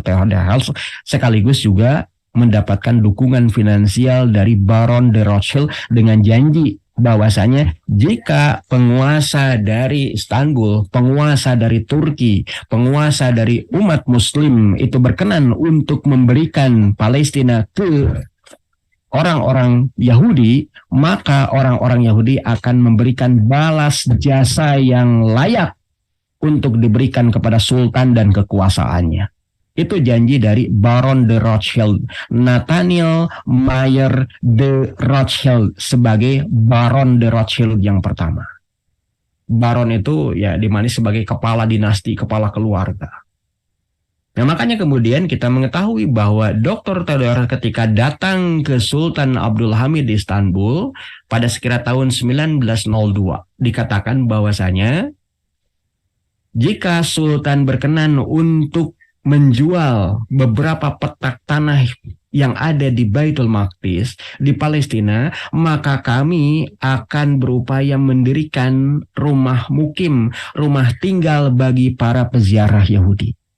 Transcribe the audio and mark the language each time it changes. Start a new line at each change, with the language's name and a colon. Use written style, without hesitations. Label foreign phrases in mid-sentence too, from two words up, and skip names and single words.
Indonesian: Theodor Herzl, sekaligus juga mendapatkan dukungan finansial dari Baron de Rothschild dengan janji bahwasanya jika penguasa dari Istanbul, penguasa dari Turki, penguasa dari umat Muslim itu berkenan untuk memberikan Palestina ke orang-orang Yahudi, maka orang-orang Yahudi akan memberikan balas jasa yang layak untuk diberikan kepada Sultan dan kekuasaannya. Itu janji dari Baron de Rothschild, Nathaniel Mayer de Rothschild sebagai Baron de Rothschild yang pertama. Baron itu ya dimana sebagai kepala dinasti, kepala keluarga. Nah, makanya kemudian kita mengetahui bahwa Dr. Theodor ketika datang ke Sultan Abdul Hamid di Istanbul pada sekira tahun 1902 dikatakan bahwasanya jika Sultan berkenan untuk menjual beberapa petak tanah yang ada di Baitul Maqdis di Palestina, maka kami akan berupaya mendirikan rumah mukim, rumah tinggal bagi para peziarah Yahudi.